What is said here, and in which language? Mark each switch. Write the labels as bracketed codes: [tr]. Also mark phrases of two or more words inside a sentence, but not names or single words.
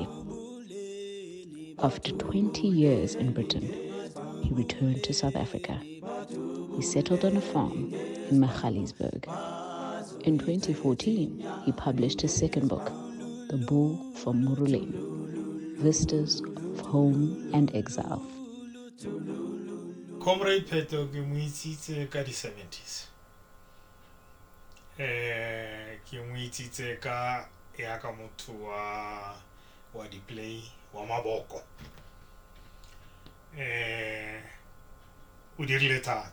[en] After 20 years in Britain, he returned to South Africa. He settled on a farm in Magaliesburg. In 2014, he published his second book, The Bull from Moruleng, Vistas of Home and Exile. [tn] Comrade Pheto ke mo itsitse ka di 70s. Ke mo itsitse ka ya ka motho wa di play wa maboko. O dirile thata.